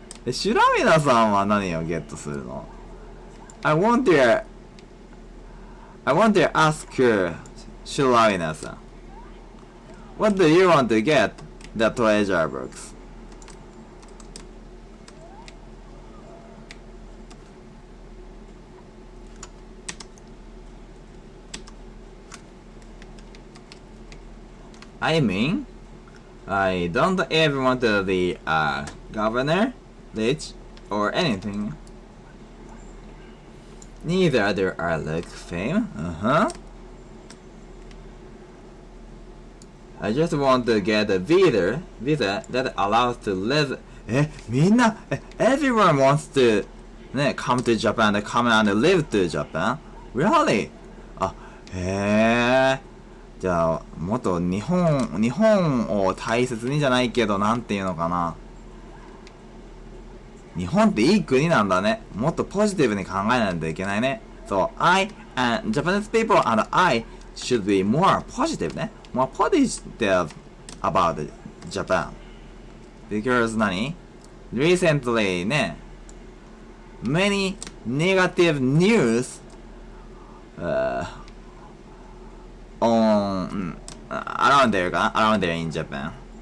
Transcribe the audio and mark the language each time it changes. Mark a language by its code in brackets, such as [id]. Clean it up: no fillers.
[ja] シュラミナさんは何をゲットするの？ [en] I want to askシュラミナさん。 What do you want to get the treasure books? I mean, I don't ever want to be a governor, rich, or anything. Neither do I like fame. I just want to get a visa that allows to live. [ja] みんな [en] everyone wants to ね come to Japan, come and live to Japan. Really? [ja] じゃあもっと日本を大切にじゃないけどなんていうのかな。日本っていい国なんだね。もっとポジティブに考えないといけないね。 [en] So I and Japanese people and I should be more positive ね。 more positive about Japan. Because 何 recently ね many negative news on around there in Japan.